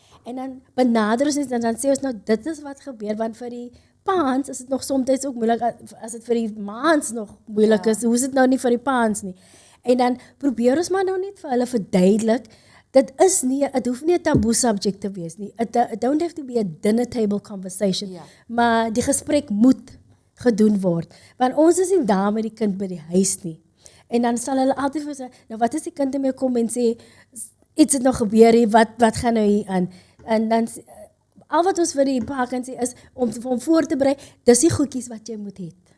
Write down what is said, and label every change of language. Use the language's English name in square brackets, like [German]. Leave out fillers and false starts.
[Afrikaans] En dan benader ons en dan sê ons nou dit is wat gebeur, want vir die paans is dit nog soms ook moeilik as dit vir die maans nog moeilik is. Hoe is dit nou nie vir die paans nie? En dan probeer ons maar nou net vir hulle verduidelik. Dit is nie, het hoef nie 'n taboe subject te wees nie. [English] It don't have to be a dinner table conversation. [Afrikaans] Ja. Maar die gesprek moet gedoen word. Want ons is nie daar met die kind by die huis nie. En dan sal hulle altyd vir sê, nou wat as die kind mee kom en sê, iets het nog gebeur hier, wat gaan nou hier aan? En dan, al wat ons vir die pa kan sê is, om voor te berei, dis die goedjies wat jy moet hê.